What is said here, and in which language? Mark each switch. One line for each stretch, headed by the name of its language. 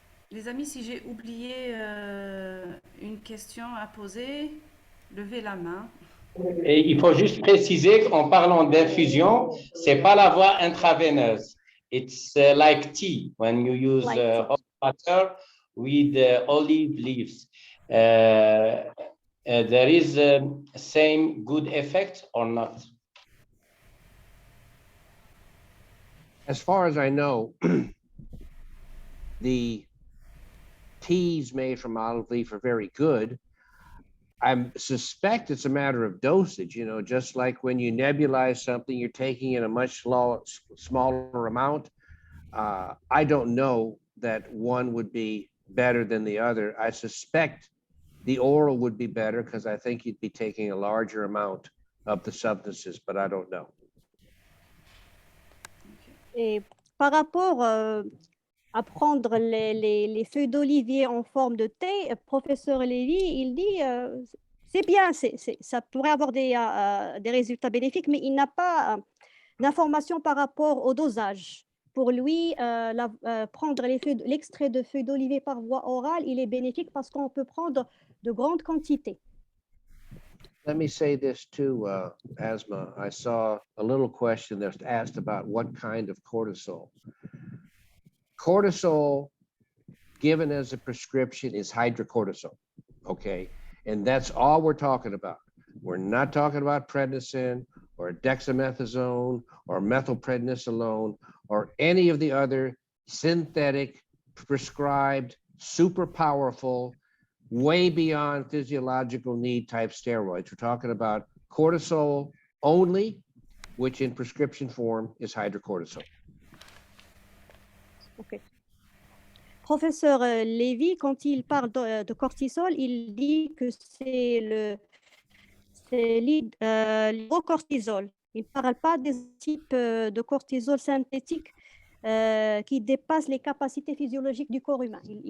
French: Les amis, si j'ai oublié une question à poser, levez la main. Et il faut juste préciser qu'en parlant d'infusion, c'est pas la voie intraveineuse.
English: It's like tea when you use hot water with olive leaves. There is same good effect or not? As far as I know, the teas made from olive leaf are very good. I suspect it's a matter of dosage, you know, just like when you nebulize something, you're taking in a much smaller amount. I don't know that one would be better than the other. I suspect the oral would be better because I think you'd be taking a larger amount of the substances, but I don't know.
French: Et par rapport à prendre les feuilles d'olivier en forme de thé, professeur Lévy, il dit c'est bien, ça pourrait avoir des résultats bénéfiques, mais il n'a pas d'informations par rapport au dosage. Pour lui, prendre l'extrait de feuilles d'olivier par voie orale, il est bénéfique parce qu'on peut prendre de grandes quantités.
English: Let me say this too, Asma. I saw a little question that's asked about what kind of cortisol. Cortisol given as a prescription is hydrocortisone, okay? And that's all we're talking about. We're not talking about prednisone or dexamethasone or methylprednisolone or any of the other synthetic, prescribed, super powerful, way beyond physiological need type steroids. We're talking about cortisol only, which in prescription form is hydrocortisone. Okay.
French: Professeur Lévy, quand il parle de cortisol, il dit que c'est l'hydrocortisol. Il ne parle pas des types de cortisol synthétique qui dépassent les capacités physiologiques du corps humain.